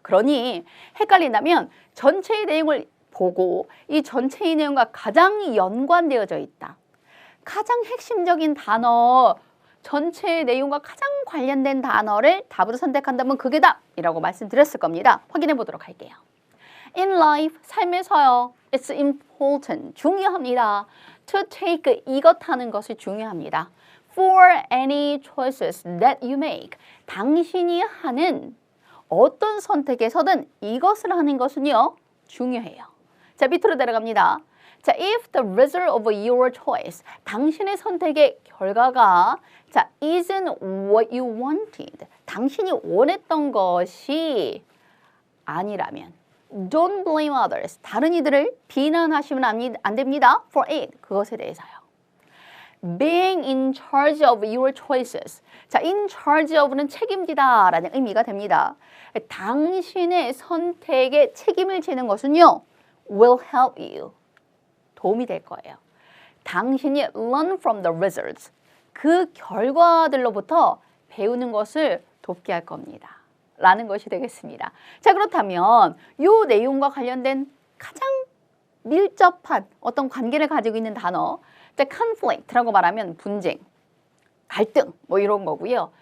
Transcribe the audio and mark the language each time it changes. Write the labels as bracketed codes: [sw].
[ko] 그러니 헷갈린다면 전체의 내용을 보고 이 전체의 내용과 가장 연관되어져 있다, 가장 핵심적인 단어, 전체의 내용과 가장 관련된 단어를 답으로 선택한다면 그게 답이라고 말씀드렸을 겁니다. 확인해 보도록 할게요. [en] In life, [ko] 삶에서요, [en] it's important, [ko] 중요합니다. [en] To take, [ko] 이것하는 것이 중요합니다. [en] For any choices that you make, [ko] 당신이 하는 어떤 선택에서든 이것을 하는 것은요, 중요해요. 자, 밑으로 내려갑니다. [en] 자, if the result of your choice, [ko] 당신의 선택의 결과가 [en] 자, isn't what you wanted, [ko] 당신이 원했던 것이 아니라면 [en] don't blame others, [ko] 다른 이들을 비난하시면 안 됩니다. [en] For it, [ko] 그것에 대해서요. [en] Being in charge of your choices, 자, in charge of는 [ko] 책임지다 라는 의미가 됩니다. 당신의 선택에 책임을 지는 것은요, [en] will help you, [ko] 도움이 될 거예요. 당신이 [en] learn from the results, [ko] 그 결과들로부터 배우는 것을 돕게 할 겁니다. 라는 것이 되겠습니다. 자, 그렇다면 이 내용과 관련된 가장 밀접한 어떤 관계를 가지고 있는 단어, conflict라고 말하면 분쟁, 갈등 뭐 이런 거고요.